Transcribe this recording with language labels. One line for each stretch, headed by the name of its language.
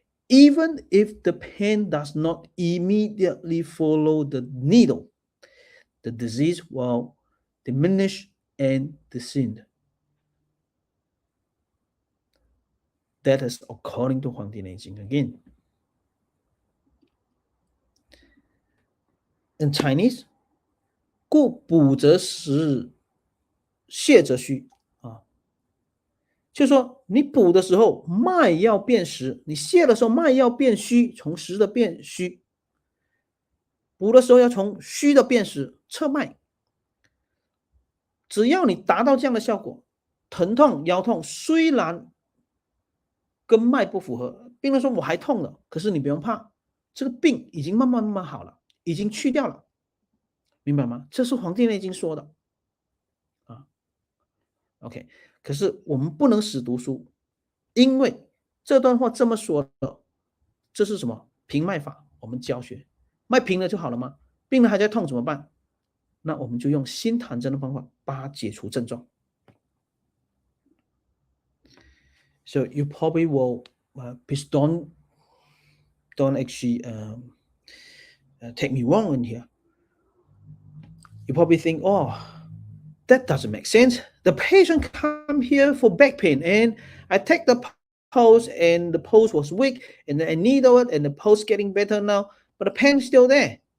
English: Even if the pain does not immediately follow the needle, the disease will diminish and descend. That is according to 黄帝内经 again. in Chinese，
Chinese: 故补则实，泻则虚啊。就是说，你补的时候脉要变实，你泻的时候脉要变虚，从实的变虚。补的时候要从虚的变实，测脉。只要你达到这样的效果，疼痛、腰痛虽然跟脉不符合，病人说我还痛了，可是你不用怕，这个病已经慢慢好了，已经去掉了，明白吗？这是《黄帝内经》说的啊。OK， 可是我们不能死读书，因为这段话这么说的，这是什么？平脉法，我们教学，脉平了就好了吗？病人还在痛怎么办？那我们就用心谈针的方法把它解除症状。
English: So you probably will, please don't actually take me wrong in here. You probably think, oh, that doesn't make sense. The patient come here for back pain, and I take the pulse, and the pulse was weak, and then I needle it, and the pulse getting better now, but the pain's still there.